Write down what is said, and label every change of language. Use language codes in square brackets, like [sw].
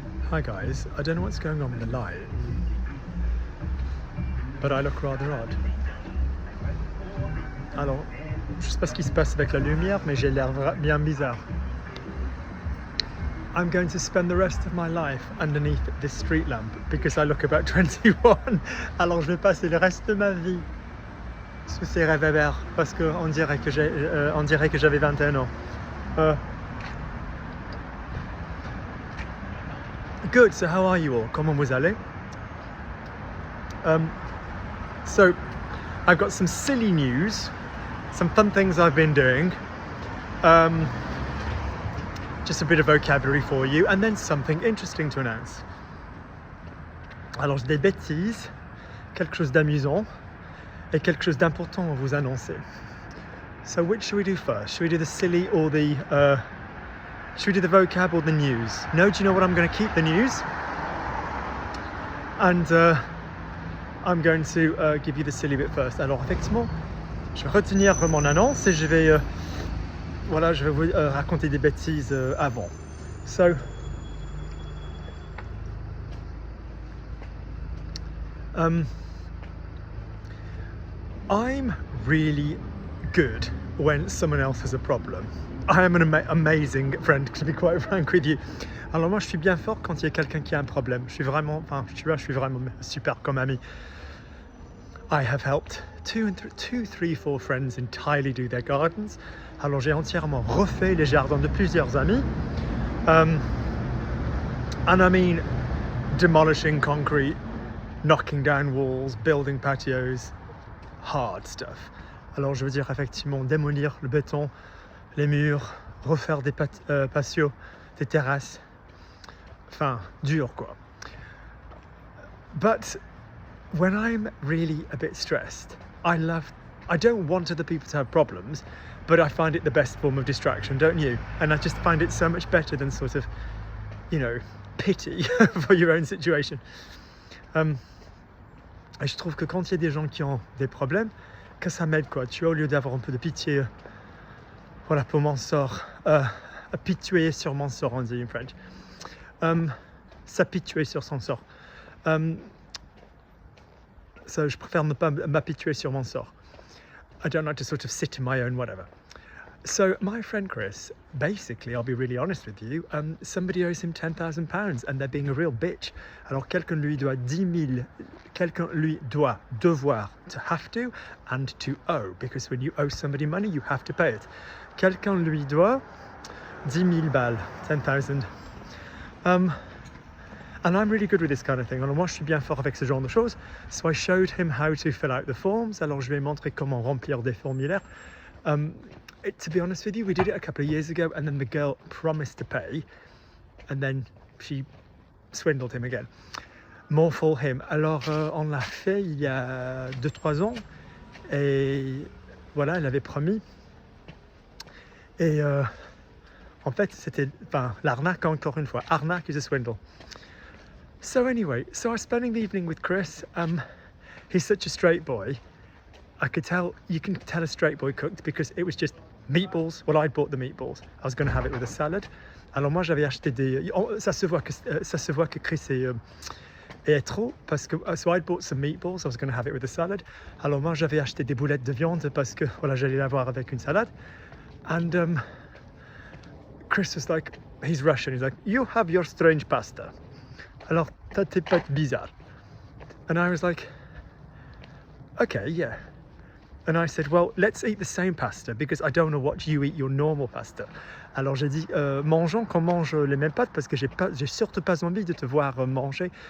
[en] Hi guys, I don't know what's going on with the light, but I look rather odd. [fr] Alors, je sais pas ce qui se passe avec la lumière, mais j'ai l'air bien bizarre. [en] I'm going to spend the rest of my life underneath this street lamp because I look about 21. [fr] Alors je vais passer le reste de ma vie sous ces réverbères parce qu'on dirait que j'avais 21 ans. [en] Good, so how are you all? [fr] Comment vous allez? [en] So I've got some silly news, some fun things I've been doing, just a bit of vocabulary for you, and then something interesting to announce. [fr] Alors j'ai des bêtises, quelque chose d'amusant et quelque chose d'important à vous annoncer. [en] So which should we do first? Should we do the silly or the should we do the vocab or the news? No, do you know what? I'm going to keep the news, and I'm going to give you the silly bit first. [fr] Alors effectivement, je vais retenir mon annonce et je vais vous raconter des bêtises avant. [en] So, I'm really good when someone else has a problem. I am an amazing friend, to be quite frank with you. [fr] Alors moi je suis bien fort quand il y a quelqu'un qui a un problème. Je suis vraiment super comme ami. [en] I have helped two, three, four friends entirely do their gardens. [fr] Alors j'ai entièrement refait les jardins de plusieurs amis. [en] And I mean demolishing concrete, knocking down walls, building patios, hard stuff. [fr] Alors je veux dire effectivement démolir le béton, les murs, refaire des patios, des terrasses. Enfin, dur quoi. [en] But when I'm really a bit stressed, I don't want other people to have problems, but I find it the best form of distraction, don't you? And I just find it so much better than sort of, pity for your own situation. [fr] Et je trouve que quand il y a des gens qui ont des problèmes, que ça m'aide quoi, tu vois, au lieu d'avoir un peu de pitié, voilà, pour mon sort, pituer sur mon sort, on dit [en] in French. [fr] S'apituer sur son sort. So je préfère ne pas m'apituer sur mon sort. [en] I don't like to sort of sit in my own whatever. So my friend Chris, basically, I'll be really honest with you, somebody owes him £10,000 and they're being a real bitch. [fr] Alors quelqu'un lui doit 10 000, quelqu'un lui doit devoir, [en] to have to, and to owe, because when you owe somebody money, you have to pay it. [fr] Quelqu'un lui doit 10 000 balles, 10,000. [en] And I'm really good with this kind of thing. [fr] Alors moi je suis bien fort avec ce genre de choses. [en] So I showed him how to fill out the forms. [fr] Alors je lui ai montré comment remplir des formulaires. [en] To be honest with you, we did it a couple of years ago and then the girl promised to pay and then she swindled him again. More for him. [fr] Alors on l'a fait il y a 2-3 ans et voilà, elle avait promis. Et en fait c'était l'arnaque encore une fois. [en] Arnaque is a swindle. So anyway, I was spending the evening with Chris. He's such a straight boy. You can tell a straight boy cooked because it was just meatballs. Well, I'd bought the meatballs. I was going to have it with a salad. [fr] Alors moi j'avais acheté ça se voit que Chris est hétéro parce que [en] so I'd bought some meatballs. I was going to have it with a salad. [fr] Alors moi j'avais acheté des boulettes de viande parce que voilà, j'allais l'avoir avec une salade. [en] And Chris was like, he's Russian. He's like, you have your strange pasta. [fr] Alors, t'as tes pâtes bizarres. [en] And I was like, okay, yeah. And I said, well, let's eat the same pasta because I don't know what you eat your normal pasta. [fr] Alors j'ai dit, mangeons qu'on mange les mêmes pâtes parce que j'ai surtout pas envie de te voir manger.